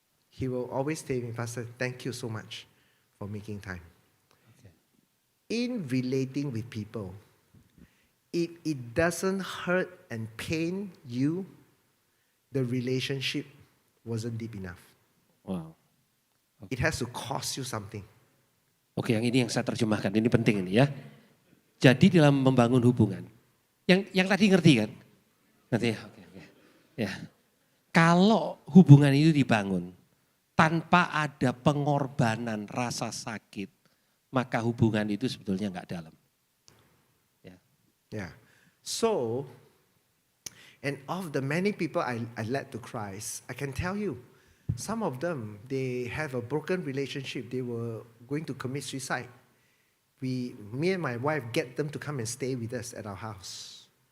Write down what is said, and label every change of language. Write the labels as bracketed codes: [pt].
[en] He will always tell me, Pastor, thank you so much for making time. Okay. In relating with people, it doesn't hurt and pain you, the relationship wasn't deep enough. Wow. It has to cost you something. [id] Oke, yang ini yang saya terjemahkan, ini penting ini ya. Jadi dalam membangun hubungan, yang tadi ngerti kan? Ngerti ya? Oke. Ya. Kalau hubungan itu dibangun tanpa ada pengorbanan rasa sakit, maka hubungan itu sebetulnya nggak dalam. [en] Yeah. So, and of the many people I led to Christ, I can tell you, some of them, they have a broken relationship. They were going to commit suicide. Me and my wife get them to come and stay with us at our house.